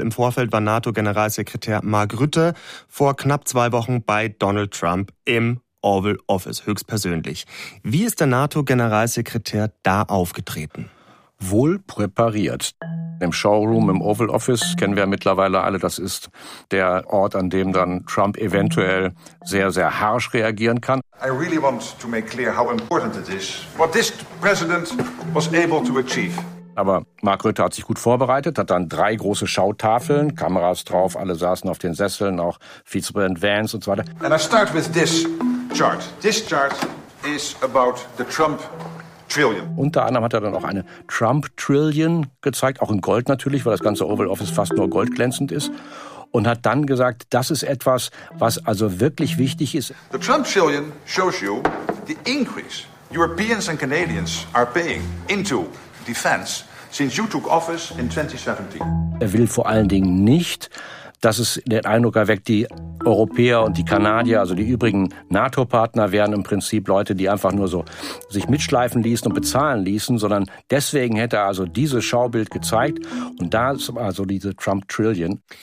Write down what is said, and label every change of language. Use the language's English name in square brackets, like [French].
[German] Im Vorfeld war NATO-Generalsekretär Mark Rutte vor knapp 2 Wochen bei Donald Trump im Oval Office, höchstpersönlich. Wie ist der NATO-Generalsekretär da aufgetreten? Wohl präpariert. Im Showroom, im Oval Office, kennen wir ja mittlerweile alle, das ist der Ort, an dem dann Trump eventuell sehr, sehr harsch reagieren kann. [English] I really want to make clear how important it is, what this president was able to achieve. [German] Aber Mark Rutte hat sich gut vorbereitet, hat dann 3 große Schautafeln, Kameras drauf, alle saßen auf den Sesseln, auch Vizepräsident Vance und so weiter. [English] And I start with this chart. This chart is about the Trump Trillion. [German] Unter anderem hat er dann auch eine Trump Trillion gezeigt, auch in Gold natürlich, weil das ganze Oval Office fast nur goldglänzend ist. Und hat dann gesagt, das ist etwas, was also wirklich wichtig ist. [English] The Trump Trillion shows you the increase Europeans and Canadians are paying into defense since you took office in 2017. [German] Er will vor allen Dingen nicht, dass es den Eindruck erweckt, die Europäer und die Kanadier, also die übrigen NATO-Partner, wären im Prinzip Leute, die einfach nur so sich mitschleifen ließen und bezahlen ließen, sondern deswegen hätte er also dieses Schaubild gezeigt und da ist also diese Trump-Trillion.